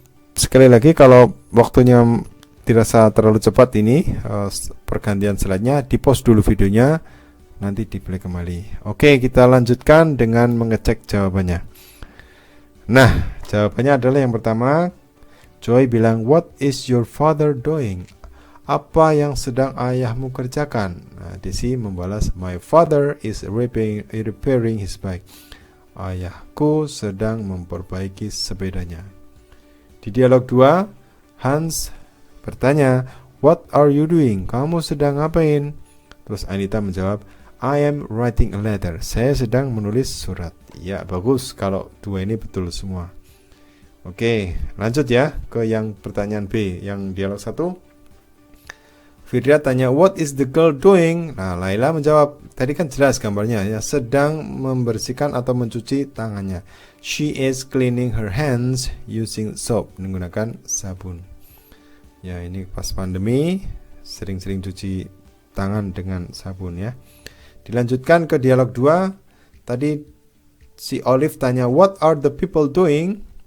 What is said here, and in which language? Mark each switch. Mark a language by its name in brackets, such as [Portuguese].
[Indonesian] Sekali lagi, kalau waktunya dirasa terlalu cepat ini, pergantian slide-nya, di-pause dulu videonya, nanti di-play kembali. Oke, kita lanjutkan dengan mengecek jawabannya. Nah, jawabannya adalah yang pertama, Joy bilang, [English] what is your father doing? [Indonesian] Apa yang sedang ayahmu kerjakan? Nah, Desi membalas, [English] my father is repairing his bike. [Indonesian] Ayahku sedang memperbaiki sepedanya. Di dialog 2, Hans bertanya, [English] what are you doing? [Indonesian] Kamu sedang ngapain? Terus Anita menjawab, [English] I am writing a letter. [Indonesian] Saya sedang menulis surat. Ya, bagus kalau 2 ini betul semua. Oke, lanjut ya ke yang pertanyaan B, yang dialog 1. Firda tanya, [English] what is the girl doing? [Indonesian] Nah, Laila menjawab, tadi kan jelas gambarnya ya, sedang membersihkan atau mencuci tangannya. [English] She is cleaning her hands using soap, [Indonesian] menggunakan sabun. Ya, ini pas pandemi sering-sering cuci tangan dengan sabun ya. Dilanjutkan ke dialog 2. Tadi si Olive tanya, [English] what are the people doing?